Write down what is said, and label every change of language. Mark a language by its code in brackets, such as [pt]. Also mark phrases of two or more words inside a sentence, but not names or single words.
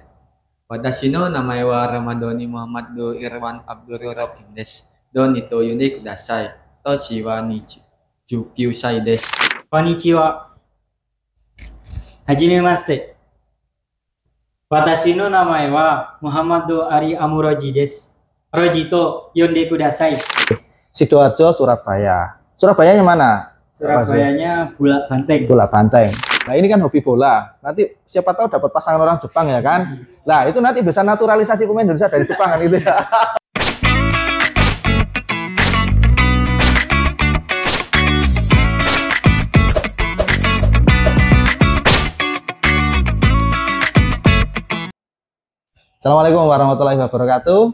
[ja] Watashi no namae wa Ramadoni Muhammad Irwan Abdul Rahim desu. Doniと呼んでください. 年は 19歳です。こんにちは。はじめまして。私の名前はムハマドアリアムロジです。 Rojiと呼んでください. [id] Sidoarjo, Surabaya. Surabayanya mana? Surabayanya Bulak Banteng. Bulak Banteng. Nah ini kan hobi bola. Nanti siapa tahu dapat pasangan orang Jepang ya kan? Nah itu nanti bisa naturalisasi pemain Indonesia dari Jepang kan itu ya. [ar] السلام عليكم ورحمة الله وبركاته.